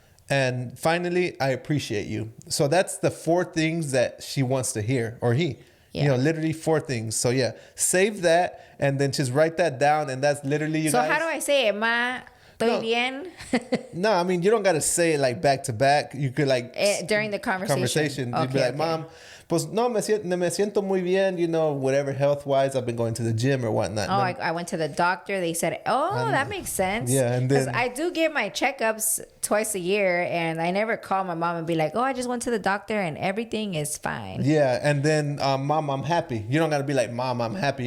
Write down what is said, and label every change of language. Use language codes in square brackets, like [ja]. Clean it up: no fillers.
[en] And finally, I appreciate you. So that's the 4 things that she wants to hear, or he. Yeah. Literally 4 things. So yeah, save that and then just write that down. And that's literally you guys. So how do I say it, Ma? [es] Estoy bien. [en] No, I mean, you don't got to say it like back to back. You could like during the conversation. You'd be like, Mom, [es] pues no, me siento muy bien, [en] whatever health wise. I've been going to the gym or whatnot. Oh, I went to the doctor. They said, that makes sense. Yeah, and then I do get my checkups twice a year, and I never call my mom and be like, I just went to the doctor and everything is fine. Yeah, and then Mom, I'm happy. You don't got to be like, Mom, I'm happy.